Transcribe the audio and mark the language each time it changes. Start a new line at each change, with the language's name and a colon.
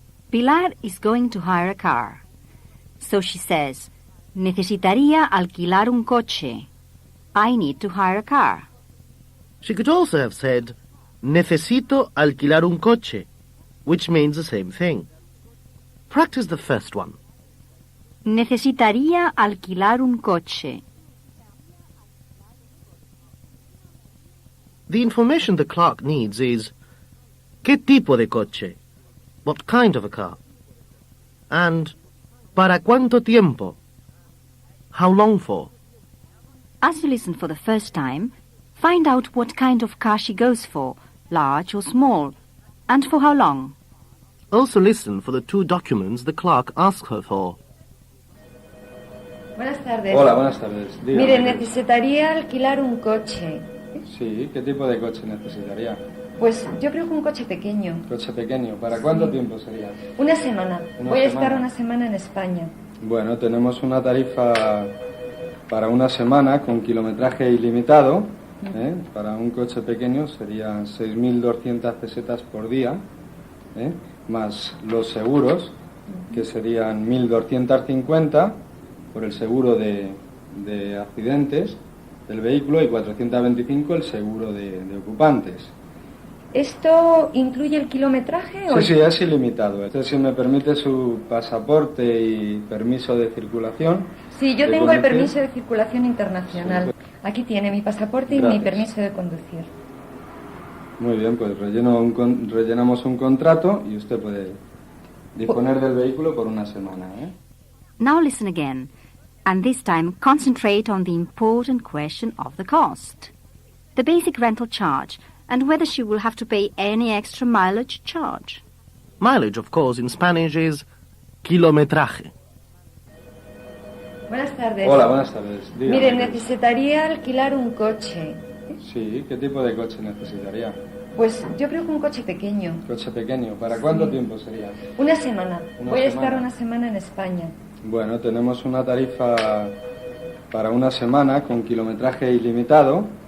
English: Pilar is going to hire a car. So she says,
Spanish: necesitaría alquilar un coche.
English: I need to hire a car. She could also have said,
Spanish: necesito alquilar un coche,
English: which means the same thing. Practice the first one.
Spanish: Necesitaría alquilar un coche.
English: The information the clerk needs is,
Spanish: ¿qué tipo de coche?
English: What kind of a car? And,
Spanish: ¿para cuánto tiempo?
English: How long for? As you listen for the first time, find out what kind of car she goes for, large or small, and for how long. Also listen for the two documents the clerk asks her for.
Spanish: Buenas tardes. Hola, buenas tardes. Dígame. Mire, necesitaría alquilar un coche. Sí, ¿qué tipo de coche necesitaría? Pues yo creo que un coche pequeño. ¿Coche pequeño? ¿Para cuánto tiempo sería? Una semana. Voy a estar una semana en España. Bueno, tenemos una tarifa para una semana con kilometraje ilimitado. Para un coche pequeño serían 6.200 pesetas por día, más los seguros, que serían 1.250 por el seguro de accidentes del vehículo y 425 el seguro de ocupantes. ¿Esto incluye el kilometraje? Sí, es ilimitado. Entonces, si me permite su pasaporte y permiso de circulación. Sí, yo tengo el permiso de circulación internacional. Aquí tiene mi pasaporte y mi permiso de conducir. Muy bien, pues rellenamos un contrato y usted puede disponer del vehículo por una semana.
English: Now listen again, and this time concentrate on the important question of the cost. The basic rental charge, and whether she will have to pay any extra mileage charge. Mileage, of course, in Spanish is kilometraje.
Spanish: Buenas tardes. Hola, buenas tardes. Dígame. Mire, necesitaría alquilar un coche. Sí, ¿qué tipo de coche necesitaría? Pues yo creo que un coche pequeño. ¿Coche pequeño? ¿Para cuánto tiempo sería? Una semana. Voy a estar una semana en España. Bueno, tenemos una tarifa para una semana con kilometraje ilimitado.